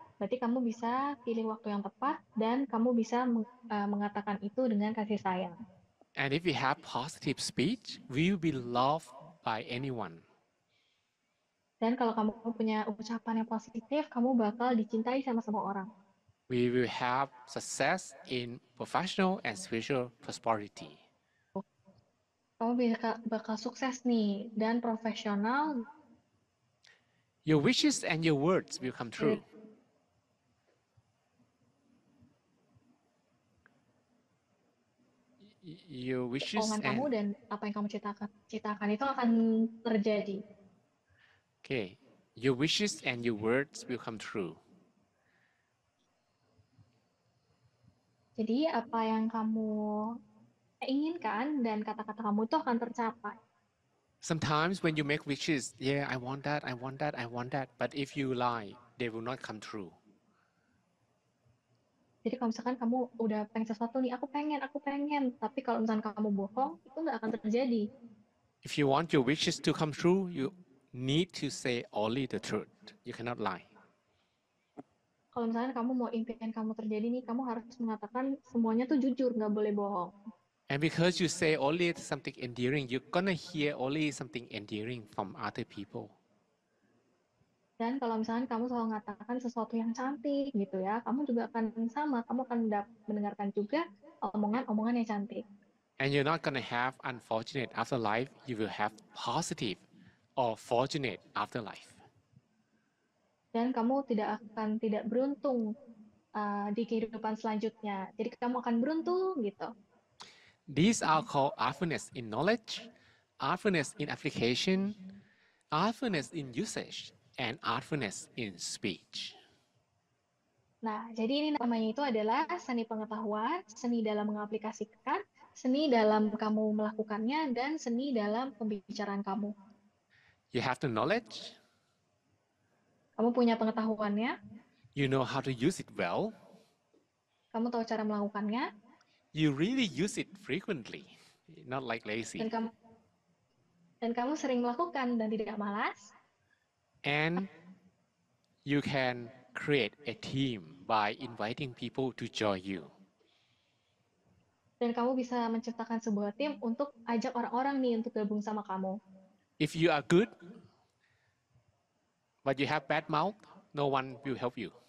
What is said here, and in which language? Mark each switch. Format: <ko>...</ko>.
<id>Berarti kamu bisa pilih waktu yang tepat dan kamu bisa mengatakan itu dengan kasih sayang.</id> <en>And if you have positive speech, we will be loved by anyone.</en> <id>Dan kalau kamu punya ucapan yang positif, kamu bakal dicintai sama semua orang.</id> <en>We will have success in professional and spiritual prosperity.</en> <id>Kamu bakal sukses nih dan profesional.</id> <en>Your wishes and your words will come true. Your wishes</en> <id>Omongan kamu</id> <en>and</en> <id>dan apa yang kamu citakan itu akan terjadi.</id> <en>okay, your wishes and your words will come true.</en> <id>Jadi apa yang kamu inginkan dan kata-kata kamu itu akan tercapai.</id> <en>Sometimes when you make wishes, yeah, I want that, I want that, I want that. But if you lie, they will not come true.</en> <id>Jadi kalau misalkan kamu udah pengen sesuatu nih, aku pengen. Tapi kalau misalkan kamu bohong, itu nggak akan terjadi.</id> <en>If you want your wishes to come true, you need to say only the truth. You cannot lie.</en> <id>Kalau misalkan kamu mau impian kamu terjadi nih, kamu harus mengatakan semuanya tuh jujur, nggak boleh bohong.</id> <en>And because you say only something endearing, you're gonna hear only something endearing from other people.</en> <id>Dan kalau misalkan kamu selalu mengatakan sesuatu yang cantik gitu ya, kamu juga akan sama, kamu akan mendengarkan juga omongan-omongan yang cantik.</id> <en>And you're not gonna have unfortunate afterlife, you will have positive or fortunate afterlife.</en> <id>Dan kamu tidak beruntung di kehidupan selanjutnya. Jadi kamu akan beruntung gitu.</id> <en>These are called artfulness in knowledge, artfulness in application, artfulness in usage, and artfulness in speech.</en> <id>Nah, jadi ini namanya itu adalah seni pengetahuan, seni dalam mengaplikasikan, seni dalam kamu melakukannya, dan seni dalam pembicaraan kamu.</id> <en>You have the knowledge,</en> <id>Kamu punya pengetahuannya,</id> <en>you know how to use it well,</en> <id>kamu tahu cara melakukannya,</id> <en>you really use it frequently, not like lazy.</en> <id>Dan kamu sering melakukan dan tidak malas.</id> <en>And you can create a team by inviting people to join you.</en> <id>Dan kamu bisa menciptakan sebuah tim untuk ajak orang-orang nih untuk gabung sama kamu.</id> <en>If you are good, but you have bad mouth, no one will help you.</en>